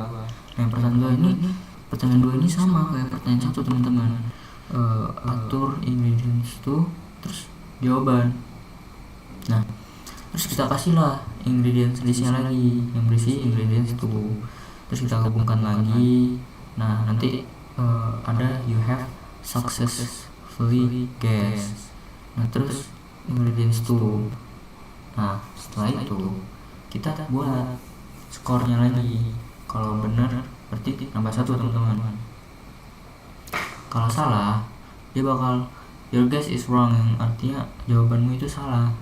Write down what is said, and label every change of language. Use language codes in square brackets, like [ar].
[id] Nah, yang pertanyaan 2 ini sama kayak pertanyaan 1 teman-teman. Atur ingredients tuh, terus jawaban. Nah, terus kita kasihlah ingredients listnya lagi yang berisi ingredients tuh, terus kita gabungkan lagi. Nah, nanti ada [en] you have successfully guessed. [id] Nah, terus ingredients tuh. Nah, setelah itu kita buat skornya lagi. Kalau benar berarti nambah 1 teman-teman. Kalau salah dia bakal [en] your guess is wrong, [id] yang artinya jawabanmu itu salah.